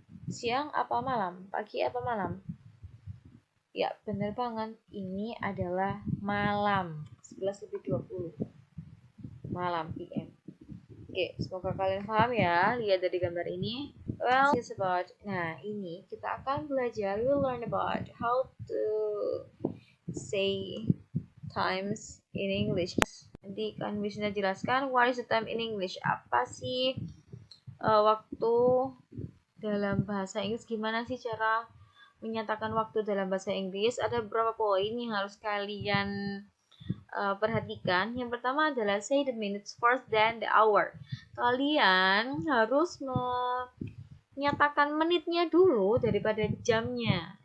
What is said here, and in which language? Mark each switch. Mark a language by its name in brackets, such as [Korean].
[Indonesian] Siang apa malam? Pagi apa malam? Ya, benar banget. Ini adalah malam. 11:20 malam PM. Oke, semoga kalian paham ya. Lihat dari gambar ini. [English] Well, it's about. [Indonesian] Nah, ini kita akan belajar. [English] We'll learn about how to say times in English. [Indonesian] Nanti kan bisa jelaskan [English] what is the time in English. [Indonesian] Apa sih waktu dalam bahasa Inggris? Gimana sih cara menyatakan waktu dalam bahasa Inggris? Ada beberapa poin yang harus kalian perhatikan. Yang pertama adalah [English] say the minutes first then the hour. [Indonesian] Kalian harus menyatakan menitnya dulu daripada jamnya.